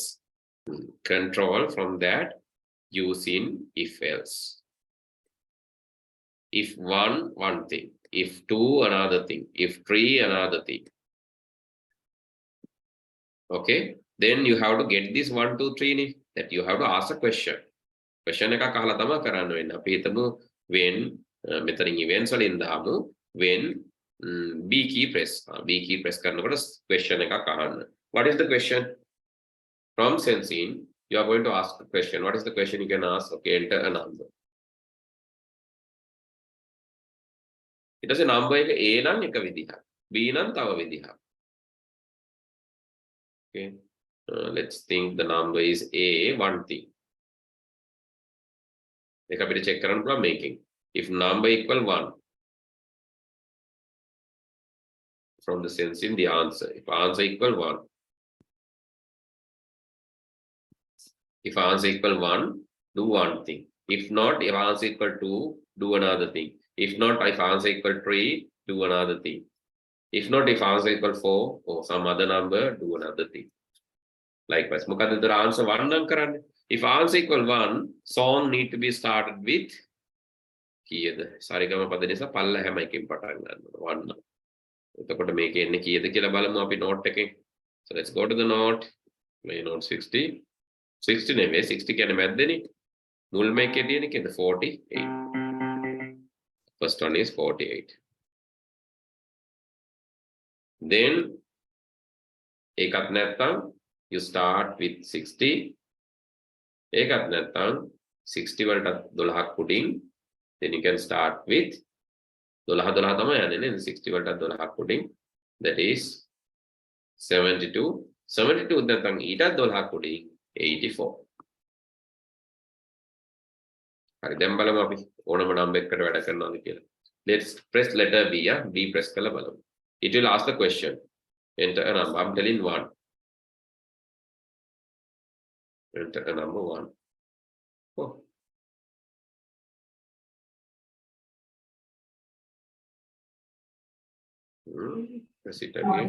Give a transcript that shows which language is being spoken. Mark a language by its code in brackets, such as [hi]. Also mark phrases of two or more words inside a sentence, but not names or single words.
[en] Control from that using if else. If one thing. If two, another thing. If three, another thing. Okay, then you have to get this 1, 2, 3 that you have to ask a question. [si] Question එකක් අහලා තමයි කරන්න වෙන්නේ. අපි හිතමු when මෙතනින් events වලින් දාමු [en] when B key press. B key press [si] කරනකොට question එකක් අහන්න. [en] What is the question? From sensing, you are going to ask a question. What is the question you can ask? Okay, enter a number. [si] ඊට පස්සේ number එක A නම් එක විදිහක්, B නම් තව විදිහක්. [en] Okay, let's think the number is A, one thing. [si] ඒක අපිට check කරන්න පුළුවන් making. [en] If number equal 1, from the sensing the answer. If answer equal 1, if answer equal 1, do one thing. If not, if answer equal 2, do another thing. If not, if answer equal 3, do another thing. If not, if answer equal 4 or some other number, do another thing. [si] Likewise, මොකද [en] the answer 1 [si] නම් කරන්නේ. [en] If answer equal 1, song need to be started with කීයද? [si] සරිගම පද නිසා පල්ල හැම එකකින් පටන් ගන්නවා 1 නම්. එතකොට මේකේ එන්නේ කීයද කියලා බලමු අපි note එකෙන්. [en] So let's go to the note. [si] මේ note 60. 60 නෙවෙයි 60 කියන්නේ මැද්දේනේ. මුල්ම එකේ තියෙන කීයද? 48. [en] First one is 48. Then [si] ඒකත් නැත්තම් [en] you start with 60. [si] ඒකත් නැත්තම් 60 වලට 12ක් උඩින්. [en] Then you can start with 12 [si] තමයි යන්නේ නේද? 60 වලට 12ක් උඩින්. [en] That is 72. [si] 72 නැත්තම් ඊටත් 12ක් උඩින් 84. හරි දැන් බලමු අපි ඕනම number එකකට වැඩ කරනවාද කියලා. [en] Let's press letter B. B press [si] කරලා බලමු. [en] It will ask the question. Enter a number. I'm telling 1. Enter a number 1. Oh. Press it again.